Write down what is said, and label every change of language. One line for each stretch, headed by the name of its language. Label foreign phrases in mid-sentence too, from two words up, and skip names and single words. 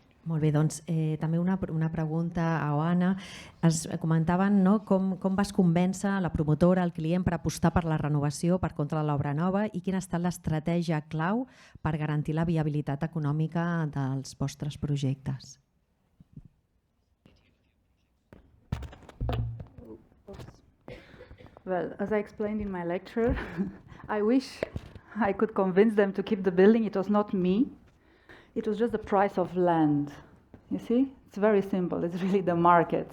Catalan: Molt bé, doncs també una pregunta a Oana. Es comentaven com vas convèncer la promotora, el client, per apostar per la renovació per contra de l'obra nova i quina ha estat l'estratègia clau per garantir la viabilitat econòmica dels vostres projectes.
English: Well, as I explained in my lecture, I wish I could convince them to keep the building. It was not me. It was just the price of land. You see? It's very simple. It's really the market.